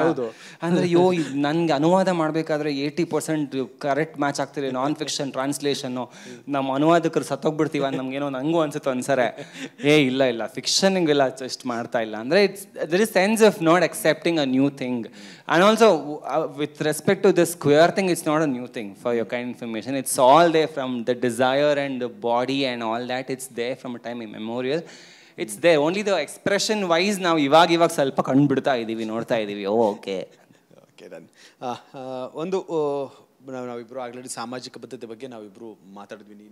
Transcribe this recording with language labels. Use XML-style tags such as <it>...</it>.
<kn>ಹೌದು, ಅಂದರೆ ನನಗೆ ಅನುವಾದ ಮಾಡಬೇಕಾದ್ರೆ 80% ಕರೆಕ್ಟ್ ಮ್ಯಾಚ್ ಆಗ್ತಿದೆ, ನಾನ್ ಫಿಕ್ಷನ್ ಟ್ರಾನ್ಸ್ಲೇಷನ್ನು, ನಮ್ಮ ಅನುವಾದಕರು ಸತ್ತೋಗ್ಬಿಡ್ತೀವ ನಮ್ಗೇನೋ ನಂಗೂ ಅನ್ಸುತ್ತೆ ಒಂದ್ಸರಿ. ಇಲ್ಲ ಫಿಕ್ಷನ್ಗೆಲ್ಲ ಜಸ್ಟ್ ಮಾಡ್ತಾ ಇಲ್ಲ ಅಂದರೆ</kn> <en>There is sense of not accepting a new thing. And also with respect to this queer thing, it's not a new thing for your kind information. It's all there from the desire and the body and all that. It's there from a time immemorial. It's there, only the expression wise</en> <kn>ನಾವು ಇವಾಗ ಸ್ವಲ್ಪ ಕಂಡುಬಿಡ್ತಾ ಇದ್ದೀವಿ, ನೋಡ್ತಾ ಇದ್ದೀವಿ. Okay Dhan ಒಂದು ನಾವಿಬ್ಬರು already ಸಾಮಾಜಿಕ ಬದ್ಧತೆ ಬಗ್ಗೆ ನಾವಿಬ್ಬರು ಮಾತಾಡಿದ್ವಿ.</kn>